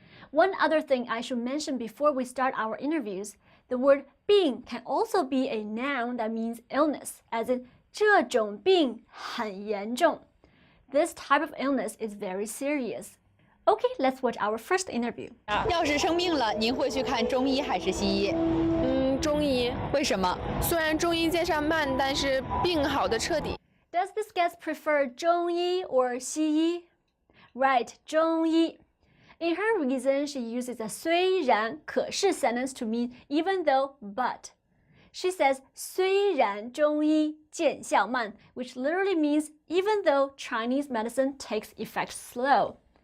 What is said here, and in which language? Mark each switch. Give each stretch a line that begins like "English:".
English: One other thing I should mention before we start our interviews, the word 病 can also be a noun that means illness, as in
Chinese: 这种病很严重.
English: This type of illness is very serious. Okay, let's watch our first interview.
Chinese: 要是生病了，您会去看中医还是西医？中医。为什么？虽然中医见上慢，但是病好的彻底。
English: Does this guest prefer 中医 or 西医? Right, 中医. In her reason, she uses a 虽然可是 sentence to mean even though, but. She says
Chinese: 虽然中医见效慢,
English: which literally means even though Chinese medicine takes effect slow.